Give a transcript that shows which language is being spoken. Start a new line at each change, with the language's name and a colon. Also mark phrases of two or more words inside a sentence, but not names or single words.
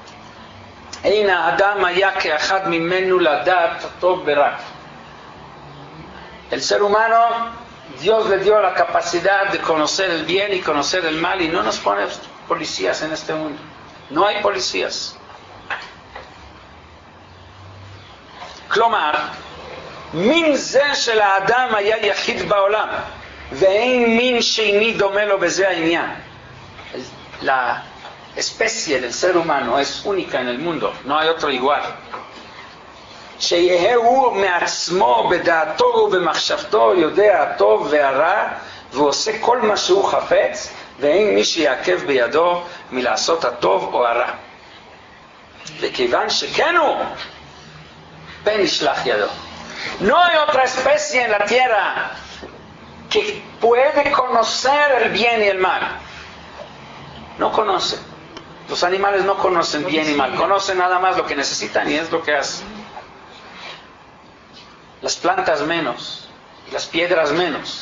Hebrew: הן האדם היה כאחד ממנו לדעת טוב ורע.
Spanish: El ser humano, Dios le dio la capacidad de conocer el bien y conocer el mal, y no nos pone policías en este mundo. No hay policías.
Hebrew: Klomar, מין זה של האדם היה יחיד בעולם, ואין מין שני דומה לו בזה העניין.
Spanish: La especie del ser humano es única en el mundo, no hay otro igual.
Hebrew: שיהיה הוא מעצמו בדעתו ובמחשבתו יודע הטוב והרע, ועושה כל מה שהוא חפץ, ואין מי שיעכב בידו מלעשות הטוב או הרע. וכיוון שכן הוא, פן ישלח ידו.
Spanish: No hay otra especie en la tierra que puede conocer el bien y el mal. No conoce. Los animales no conocen bien y mal, conocen nada más lo que necesitan y es lo que hacen. Las plantas menos, las piedras menos.